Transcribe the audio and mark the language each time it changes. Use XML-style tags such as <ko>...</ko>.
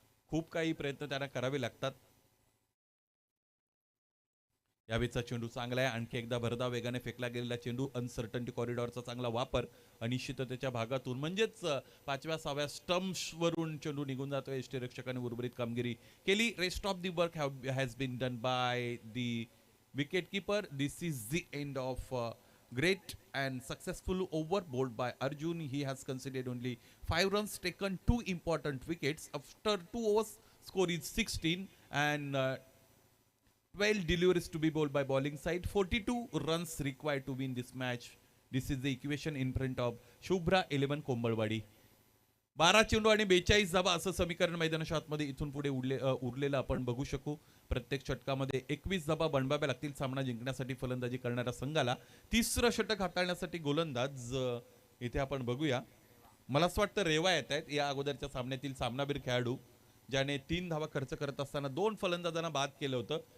<mr>खूप काही प्रयत्न त्यांना करावे लागतात. यावेळीचा चेंडू चांगला आहे. आणखी एकदा भरधाव वेगाने फेकला गेलेला चेंडू. अनसर्टन्टी कॉरिडॉरचा चांगला वापर. अनिश्चिततेच्या भागातून म्हणजेच 5व्या 6व्या स्टम्प्स वरून चेंडू निघून जातोय. यष्टीरक्षकाने उर्वरित कामगिरी केली.</mr> <en>Rest of the work has been done by the wicket keeper. This is the end of great and successful over bowled by Arjun. He has conceded only 5 runs, taken 2 important wickets. After 2 overs, score is 16 and 12 deliveries to be bowled by bowling side. 42 runs required to win this match. This is the equation in front of Shubhra 11 Kombalwadi.</en> <mr>12 चेंडू आणि 42 धावा असं समीकरण मैदानाच्या आतमध्ये इथून पुढे उरलेलं आपण बघू शकू. प्रत्येक षटकामध्ये 21 धावा बनवाव्या लागतील सामना जिंकण्यासाठी फलंदाजी करणाऱ्या संघाला. तिसरं षटक हाताळण्यासाठी गोलंदाज इथे आपण बघूया. मला असं वाटतं रेवा येत आहेत या अगोदरच्या सामन्यातील सामनावीर खेळाडू ज्याने 3 धावा खर्च करत असताना 2 फलंदाजांना बाद केलं होतं.</mr>